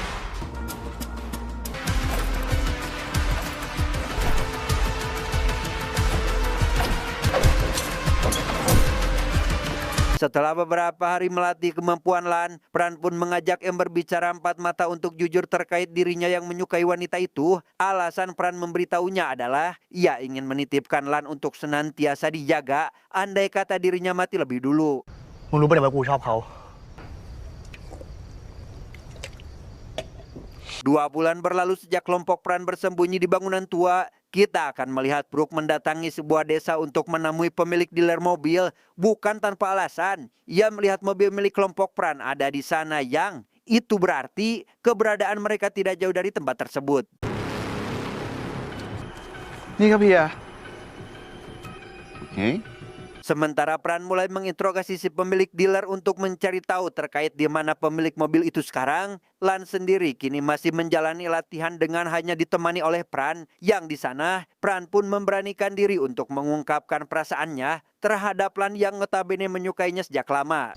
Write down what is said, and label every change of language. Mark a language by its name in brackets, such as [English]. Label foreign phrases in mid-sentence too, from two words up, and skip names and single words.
[Indonesian] Setelah beberapa hari melatih kemampuan Lan, Pran pun mengajak M berbicara empat mata untuk jujur terkait dirinya yang menyukai wanita itu. Alasan Pran memberitahunya adalah ia ingin menitipkan Lan untuk senantiasa dijaga, andai kata dirinya mati lebih dulu. [Thai] มึงรู้ปะเนี่ยว่ากูชอบเขา [Indonesian] 2 bulan berlalu sejak kelompok Pran bersembunyi di bangunan tua. Kita akan melihat Brooke mendatangi sebuah desa untuk menemui pemilik dealer mobil. Bukan tanpa alasan, ia melihat mobil milik kelompok Pran ada di sana yang itu berarti keberadaan mereka tidak jauh dari tempat tersebut. [Thai] นี่ครับเฮีย [Indonesian] Sementara Pran mulai menginterogasi si pemilik dealer untuk mencari tahu terkait di mana pemilik mobil itu sekarang, Lan sendiri kini masih menjalani latihan dengan hanya ditemani oleh Pran. Yang di sana, Pran pun memberanikan diri untuk mengungkapkan perasaannya terhadap Lan yang notabene menyukainya sejak lama.